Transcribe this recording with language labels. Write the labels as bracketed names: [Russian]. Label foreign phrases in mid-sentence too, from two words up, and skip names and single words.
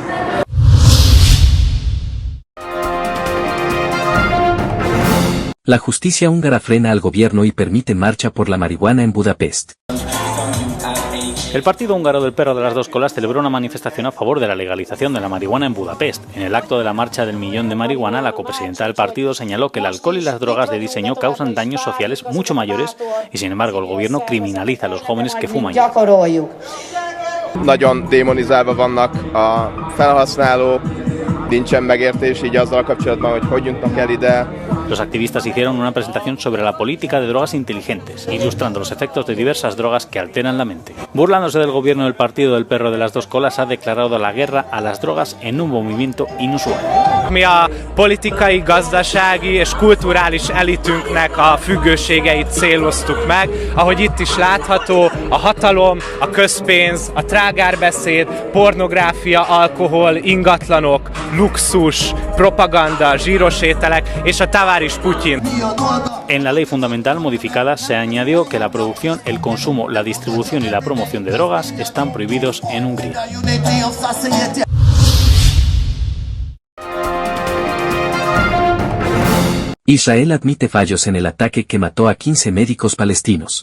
[Spanish] La justicia húngara frena al gobierno y permite marcha por la marihuana en Budapest. El partido húngaro del perro de las dos colas celebró una manifestación a favor de la legalización de la marihuana en Budapest. En el acto de la marcha del millón de marihuana, la copresidenta del partido señaló que el alcohol y las drogas de diseño causan daños sociales mucho mayores y, sin embargo, el gobierno criminaliza a los jóvenes que fuman. [Hungarian] Nagyon démonizálva vannak a felhasználók, nincsen megértés így azzal kapcsolatban, hogy jutnak el ide. [Spanish] Los activistas hicieron una presentación sobre la política de drogas inteligentes, ilustrando los efectos de diversas drogas que alteran la mente. Burlándose del gobierno, del partido del perro de las dos colas ha declarado la guerra a las drogas en un movimiento inusual. [Hungarian] Mi a politikai, gazdasági és kulturális elitünknek a függőségeit céloztuk meg, ahogy itt is látható, a hatalom, a közpénz, a trágárbeszéd, pornográfia, alkohol, ingatlanok, luxus, propaganda, zsíros ételek és a tavaris Putin. [Spanish] En la ley fundamental modificada se añadió que la producción, el consumo, la distribución y la promoción de drogas están prohibidos en Hungría. Israel admite fallos en el ataque que mató a 15 médicos palestinos.